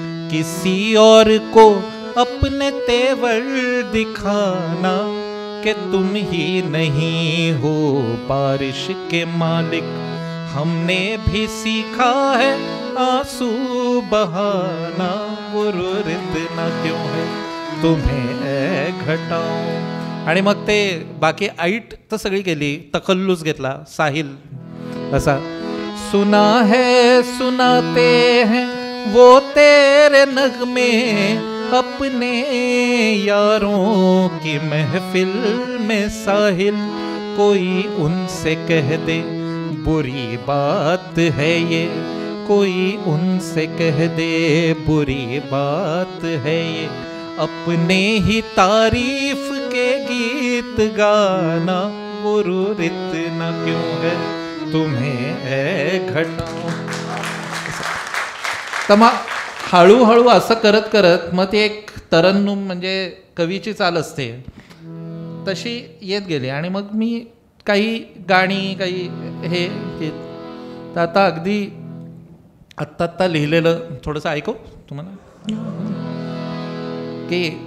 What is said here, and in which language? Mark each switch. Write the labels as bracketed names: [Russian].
[Hindi] किसी और को अपने तेवर दिखाना, कि तुम ही नहीं हो बारिश के मालिक, हमने भी सीखा है आंसू बहाना. गुरूर इतना क्यों है तुम्हें ऐ घटाओं. [Marathi] आणि मग ते बाकी ऐट तर सगळी केली, तखल्लुस घेतला साहिल असा. [Hindi] सुना है सुनाते हैं वो तेरे नगमे, अपने यारों की महफिल में साहिल, कोई उनसे कह दे बुरी बात है ये, कोई उनसे कह दे बुरी बात है ये, अपने ही तारीफ के गीत गाना, गुरु इतना क्यों है तुम्हें है घटाओ. [Marathi] तर मग हळूहळू असं करत करत मग ते एक तरन्नुम म्हणजे कवीची चाल असते तशी येत गेली. आणि मग मी काही गाणी काही हे तर आता अगदी आत्ता लिहिलेलं थोडंसं ऐकू तुम्हाला की